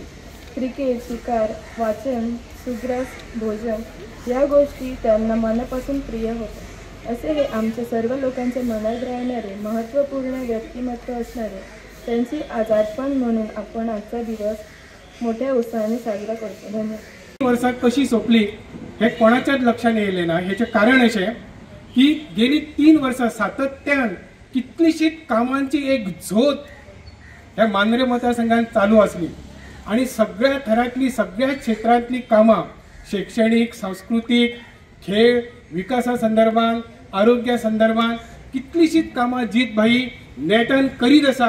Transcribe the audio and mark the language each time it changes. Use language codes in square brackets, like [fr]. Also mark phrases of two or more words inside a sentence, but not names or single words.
[mr] क्रिकेट, शिकार, वाचन, सुग्रास भोजन या गोष्टी त्यांना मनापासून प्रिय होत्या. असे हे आमच्या सर्व लोकांच्या मनात राहणारे महत्त्वपूर्ण व्यक्तिमत्व असणारे त्यांची आज आठवण म्हणून आपण आजचा दिवस मोठ्या उत्साहाने साजरा करतो. धन्यवाद. [kok] वर्षात कशी सोपली हे कोणाच्याच लक्षात येले ना. ह्याचे कारण असे की गेली 3 वर्षां सातत्यान कितलीशीच कामांची एक झोत ह्या मांद्रे मतदारसंघात चालू असली आणि सगळ्या थरातली सगळ्या क्षेत्रातली कामां शैक्षणिक, सांस्कृतिक, खेळ, विकासा संदर्भात, आरोग्या संदर्भात कितलीशीच कामां जीतभाई नेटान करीत आसा.